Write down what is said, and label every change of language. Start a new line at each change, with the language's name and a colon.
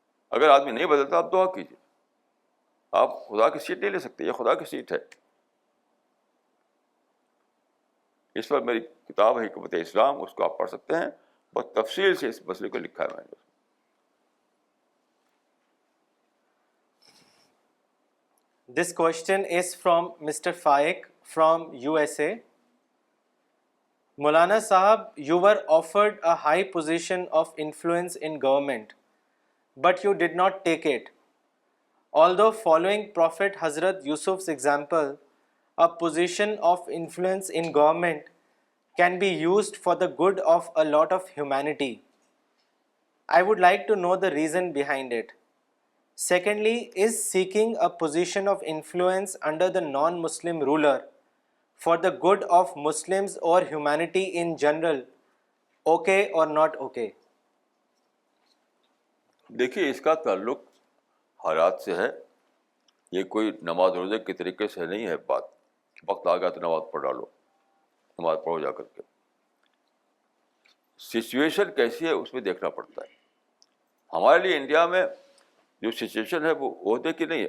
Urdu: اگر آدمی نہیں بدلتا آپ دعا کیجیے. آپ خدا کی سیٹ نہیں لے سکتے، یہ خدا کی سیٹ ہے. اس پر میری کتاب ہے حکمت اسلام، اس کو آپ پڑھ سکتے ہیں. بہت تفصیل سے اس مسئلے کو لکھا ہے میں نے.
English: This question is from Mr. Faik from USA. Maulana Sahab, you were offered a high position of influence in government, but you did not take it. Although following Prophet Hazrat Yusuf's example, a position of influence in government can be used for the good of a lot of humanity. I would like to know the reason behind it. Secondly, is seeking a position of influence under the non-Muslim ruler for the good of Muslims or humanity in general okay or not okay?
Urdu: دیکھیے اس کا تعلق حالات سے ہے. یہ کوئی نماز روزے کے طریقے سے نہیں ہے بات. وقت آ گیا تو نماز پڑھ ڈالو. نماز پڑھو جا کر کے. سچویشن کیسی ہے اس میں دیکھنا پڑتا ہے. ہمارے لیے انڈیا میں جو سچویشن ہے وہ عہدے کی نہیں ہے.